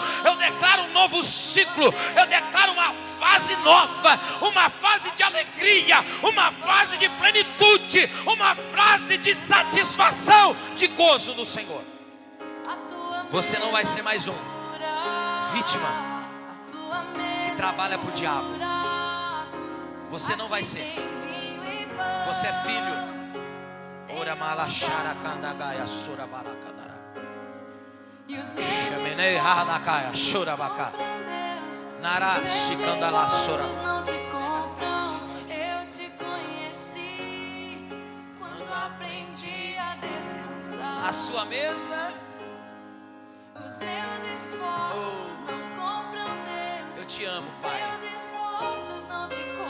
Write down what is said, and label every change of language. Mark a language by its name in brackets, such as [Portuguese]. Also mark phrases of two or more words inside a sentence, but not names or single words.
[Portuguese] Eu declaro um novo ciclo. Eu declaro uma fase nova, uma fase de alegria, uma fase de plenitude, uma fase de satisfação, de gozo no Senhor. Você não vai ser mais um vítima que trabalha para o diabo. Você não vai ser. Você é filho. Ora malachara candagaia sura balacandara. Chaminei halakaya shurabaka. Nara shikandala sura. Não te compram, eu te conheci quando aprendi a descansar. A sua mesa. Os meus esforços não compram Deus. Eu te amo, Os Pai. meus esforços não te compram.